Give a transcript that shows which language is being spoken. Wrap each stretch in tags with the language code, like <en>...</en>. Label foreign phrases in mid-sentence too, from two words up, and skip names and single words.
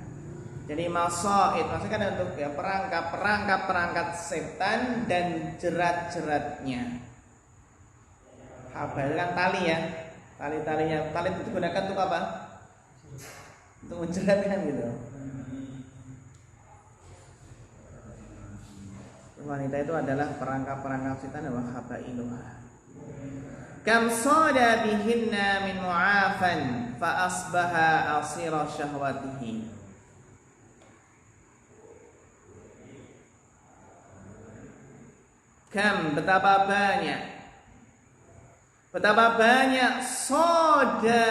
<id>Jadi masaid maksudnya kan untuk ya perangkap setan dan jerat-jeratnya. Habail kan tali ya. Tali-talinya, tali itu digunakan untuk apa? Untuk menjerat kan gitu. Wanita itu adalah perangkap-perangkap setan,</id> <ar>وحبائلها. كم صاد بهن من معافى فأصبح أسير شهوته. Kam,</ar> <id>betapa banyak soda.</id>